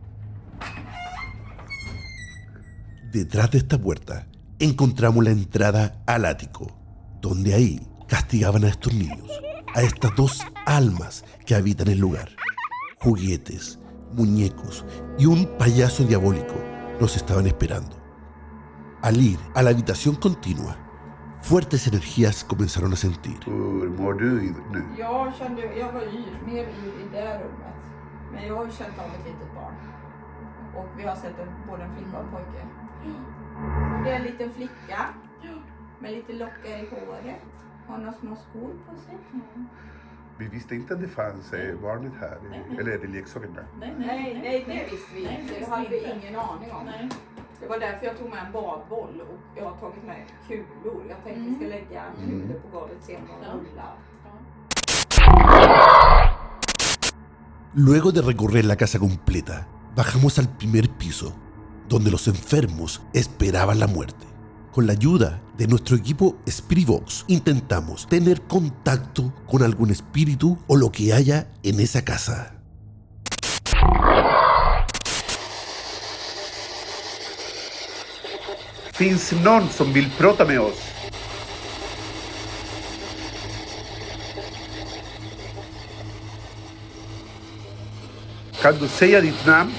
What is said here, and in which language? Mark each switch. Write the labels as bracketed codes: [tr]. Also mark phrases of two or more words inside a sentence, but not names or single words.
[es] Detrás de esta puerta encontramos la entrada al ático, donde ahí castigaban a estos niños, a estas 2 almas que habitan el lugar. Juguetes, muñecos y un payaso diabólico nos estaban esperando. Al ir a la habitación continua, fuertes energías comenzaron a sentir. [sv] Hur mår du nu? Jag var mer i det rummet. Men jag har ju känt av ett litet barn. Och vi har sett både en flicka och en pojke. Det är en liten flicka med lite lockar i håret. Har några små skor på sig. Vi visste inte att det fanns barnet här, eller är det leksakerna? Nej, det visste vi inte. Det hade vi ingen aning om. Nej. Det var därför jag tog med en badboll och jag har tagit med kulor. Jag tänkte vi ska lägga kulor på golvet sen och rulla. [es] Luego de recorrer la casa completa, bajamos al primer piso, donde los enfermos esperaban la muerte. Con la ayuda de nuestro equipo Spiritbox, intentamos tener contacto con algún espíritu o lo que haya en esa casa. [sv] Finns någon som vill prata med oss? Kan du säga ditt namn?